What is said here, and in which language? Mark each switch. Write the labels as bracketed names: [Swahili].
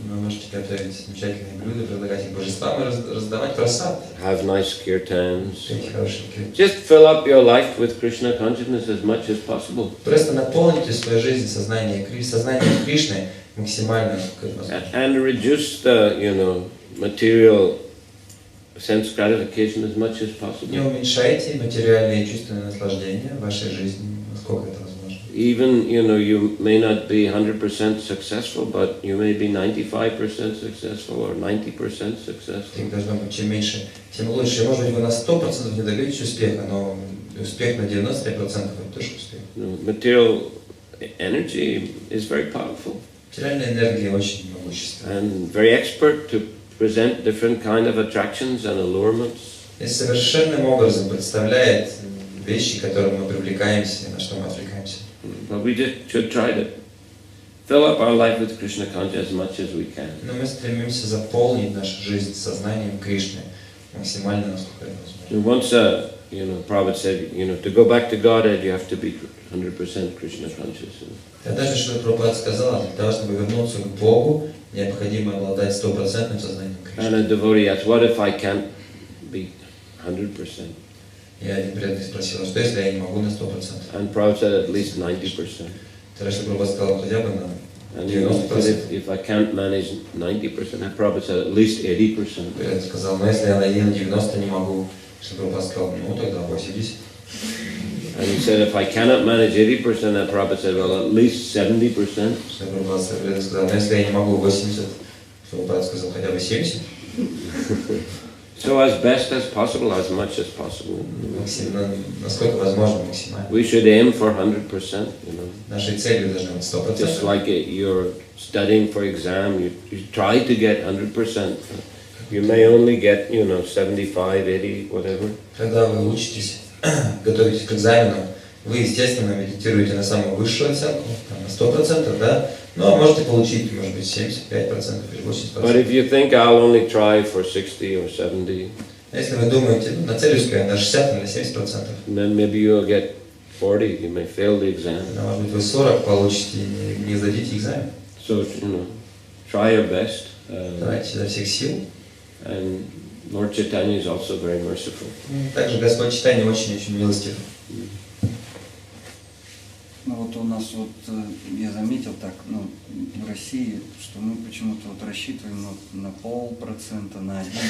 [Russian] Вы можете готовить замечательные блюда, предлагать их божествам и раздавать просад. [English] Have nice kirtans. [Russian] Петь хорошие киртаны. [English] Just fill up your life with Krishna consciousness as much as possible. [Russian] Просто наполните свою жизнь сознанием Кришны максимально, как возможно. [English] And reduce the, material sense gratification as much as possible. [Russian] Не уменьшайте материальные и чувственные наслаждения в вашей жизни, насколько это возможно. [English] Even, you may not be 100% successful, but you may be 95% successful or 90% successful. [Russian] Так должно быть, чем меньше, тем лучше. Может быть, вы на 100% не добьетесь успеха, но успех на 95% это тоже успех. [English] Material energy is very powerful. [Russian] Материальная энергия очень могущественна. [English] And very expert to present different kind of attractions and allurements. [Russian] И совершенным образом представляет вещи, к которым мы привлекаемся, на что мы отвлекаемся. [English] But we just should try to fill up our life with Krishna consciousness as much as we can. [Russian] Но мы стремимся заполнить нашу жизнь сознанием Кришны максимально, насколько это возможно. [English] And once, Prabhupada said, to go back to Godhead, you have to be 100% Krishna conscious. [Russian] Однажды Шрила Прабхупада сказала, для того, чтобы вернуться к Богу, необходимо обладать 100% сознанием [English] And a [Russian] Кришны. [English] devotee asked, what if I can't be 100%? [Russian] И один преданный спросил, что если я не могу на 100%? [English] And Prabhupada said at least 90%. [Russian] Тогда Шрила Прабхупада сказал, хотя бы на [English] And he said, if I can't manage 90%, and Prabhupada said at least 80%. [Russian] Преданный сказал, но если я на 90 не могу, Шрила Прабхупада сказал, ну тогда 80. [English] And he said, if I cannot manage 80%, and Prabhupada said, well, at least 70%. [Russian] Шрила Прабхупада сказал, но если я не могу 80, Шрила Прабхупада сказал, хотя бы 70. [English] So as best as possible, as much as possible. [Russian] Насколько возможно максимально. [English] We should aim for 100%, [Russian] Нашей целью должны быть 100%. [English] Just like you're studying for exam, you try to get 100%. You may only get, 75, 80, whatever. [Russian] Когда вы учитесь, готовитесь к экзамену, вы, естественно, медитируете на самую высшую оценку, на 100%, да? Но можете получить, может быть, 75% или 80%. [English] But if you think I'll only try for 60 or 70, [Russian] если вы думаете, нацелюсь на 60 или 70%, [English] then maybe you'll get 40, you may fail the exam. [Russian] может быть, вы 40 получите и не сдадите экзамен. [English] So, try your best. [Russian] Давайте изо всех сил. [English] And Lord Chaitanya is also very merciful. [Russian] Также Господь Чайтанья очень-очень милостив. Ну вот у нас я заметил так, в России, что мы почему-то рассчитываем на 0,5%, на 1%.